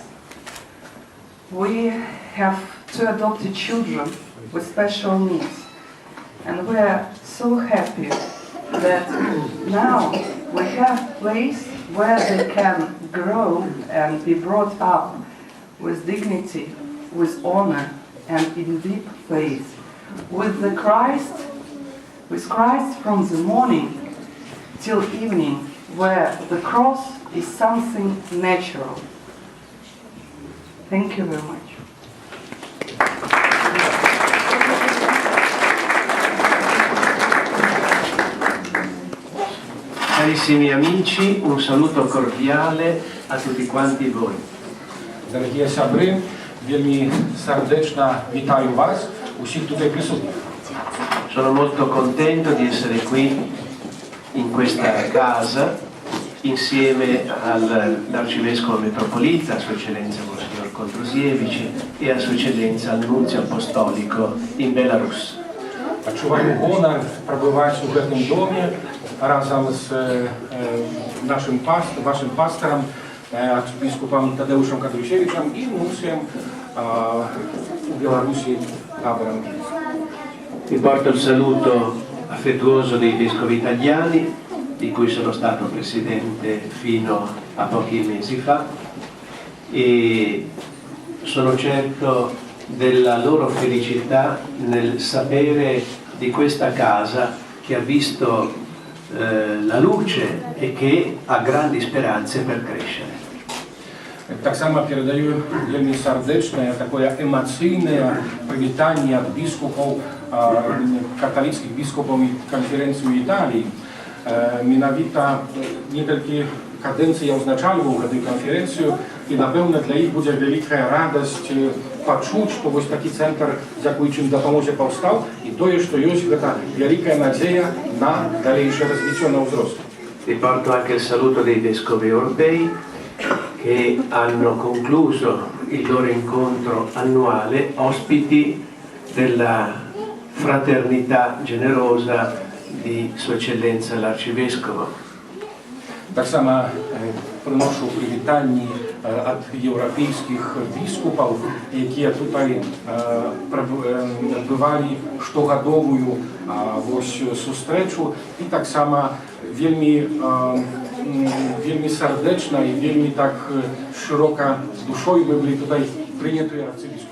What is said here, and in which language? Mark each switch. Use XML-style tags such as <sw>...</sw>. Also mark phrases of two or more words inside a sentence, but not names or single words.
<en>We have two adopted children with special needs, and we are so happy that now we have a place where they can grow and be brought up with dignity, with honor, and in deep faith, with Christ from the morning till evening, where the cross is something natural. Thank you very much.</en> <it>Carissimi amici, un saluto cordiale a tutti quanti voi.</it> <uk>Дорогі сябри, вельми сердечно вітаю вас, усіх тут присутніх.</uk> <it>Sono molto contento di essere qui in questa casa insieme all'Arcivescovo Metropolita, Sua Eccellenza Monsignor Kontrosiewicz e a Sua Eccellenza il Nunzio Apostolico in Belarus.</it> <uk>Відчуваю гонор перебувати у цьому домі разом з вашим пастором, архиепископом Тадеушем Контросевичем и нунцием у Білорусі Габором.</uk> <it>Vi porto il saluto affettuoso dei vescovi italiani, di cui sono stato presidente fino a pochi mesi fa, e sono certo della loro felicità nel sapere di questa casa che ha visto la luce e che ha grandi speranze per crescere.</it> <uk>Так само передаю вельми</uk> <ru>сердечное, такое эмоциональное</ru> <uk>привітання от біскупів, католицьких біскупів конференції Італії.</uk> <be>Менавіта не тільки каденція узначальваў гэтую канферэнцыю, і, напэўна, для іх будзе вялікая радасць пачуць, што вось такі цэнтр, дзякуючы ім дапамозе, паўстаў, і тое, што ёсць гэта вялікая надзея на далейшае развіццё на ўзрост.</be> <it>Vi porto anche il saluto dei vescovi europei che hanno concluso il loro incontro annuale ospiti della fraternità generosa di Sua Eccellenza l'Arcivescovo.</it> <uk>Так само приношу привітанні від європейських біскупів, які тут відбували штогадову зустрічу, і так само вельми сердечно і вельми так широко душою ми були тут прийняті архиепископом.</uk>